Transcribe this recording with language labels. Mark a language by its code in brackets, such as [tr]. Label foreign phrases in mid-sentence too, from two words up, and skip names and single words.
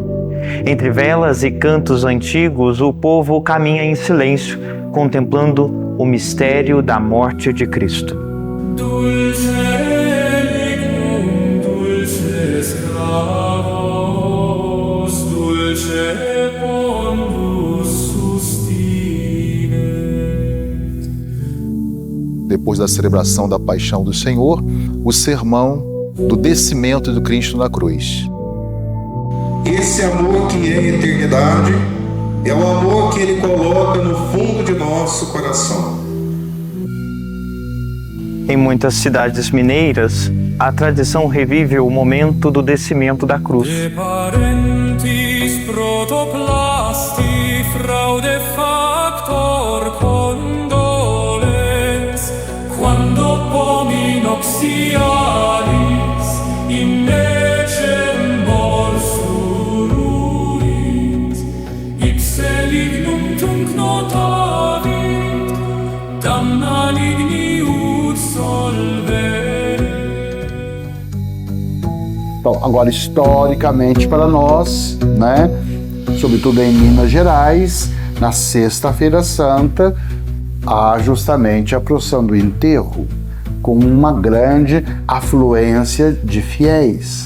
[pt] Entre velas e cantos antigos, o povo caminha em silêncio, contemplando o mistério da morte de Cristo. [la] Dulce elicum, dulces clavos, dulce pondus sustine. [pt] Depois da celebração da paixão do Senhor, o sermão do descimento do Cristo na cruz. Esse amor que é eternidade é o amor que Ele coloca no fundo de nosso coração. Em muitas cidades mineiras, a tradição revive o momento do descimento da cruz. [la] De parentis protoplasti fraude factor condolens, quando pomi noxialis in necem morsuruit, ipse lignum tunc notavit, damna ligni ut solvere. [pt] Então, agora, historicamente para nós, né, sobretudo em Minas Gerais, na Sexta-feira Santa, há justamente a procissão do enterro, com uma grande afluência de fiéis.